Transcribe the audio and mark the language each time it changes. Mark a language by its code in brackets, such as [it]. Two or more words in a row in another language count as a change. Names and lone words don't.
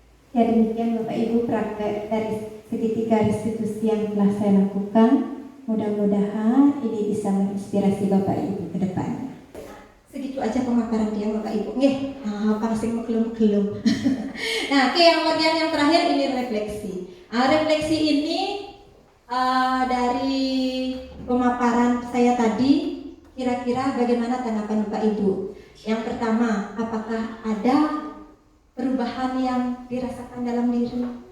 [id] Ya demikian Bapak Ibu praktek dari segitiga restitusi yang telah saya lakukan. Mudah-mudahan ini bisa menginspirasi Bapak Ibu ke depannya. Segitu aja pemaparan dia Bapak Ibu. Nggih, pangsing mekelum-kelum. Nah, oke, yang bagian yang terakhir ini refleksi. Refleksi ini dari pemaparan saya tadi, kira-kira bagaimana tanggapan Bapak Ibu? Yang pertama, apakah ada perubahan yang dirasakan dalam diri?